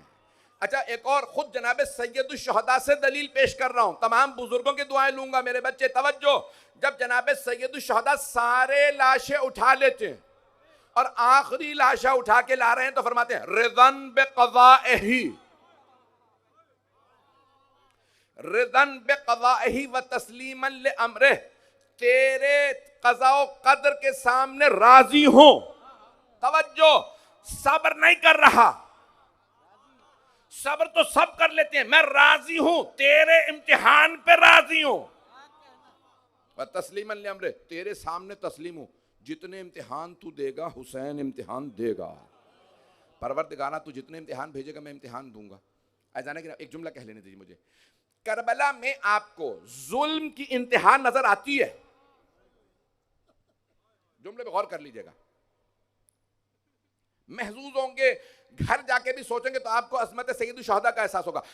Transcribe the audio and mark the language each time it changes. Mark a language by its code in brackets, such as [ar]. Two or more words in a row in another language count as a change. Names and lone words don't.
[hi] अच्छा, एक और खुद जनाब सैयदुल शुहदा से दलील पेश कर रहा हूं, तमाम बुजुर्गों की दुआएं लूंगा मेरे बच्चे, तवज्जो। जब जनाब सैयदुल शुहदा सारे लाशें उठा लेते हैं और आखिरी लाशा उठा के ला रहे हैं तो फरमाते हैं [ar] رضا بقضائه، رضا بقضائه و تسليما لأمره, [hi] तेरे क़ज़ा व क़द्र के सामने राजी हो। तवज्जो, सब्र नहीं कर रहा, सब्र तो सब कर लेते हैं, मैं राजी हूं, तेरे इम्तिहान पे राजी हूं। [ar] و تسليما لأمره, [hi] तेरे सामने तस्लीम हूं, जितने इम्तिहान तू देगा हुसैन इम्तिहान देगा। परवरदिगारा तू जितने इम्तिहान भेजेगा मैं इम्तिहान दूंगा। अजाना कि एक जुमला कह लेने दीजिए मुझे, करबला में आपको जुल्म की इंतहा नजर आती है? जुमले पे गौर कर लीजिएगा, महजूज होंगे, घर जाके भी सोचेंगे तो आपको अज़मत सैयदुल शुहदा का एहसास होगा।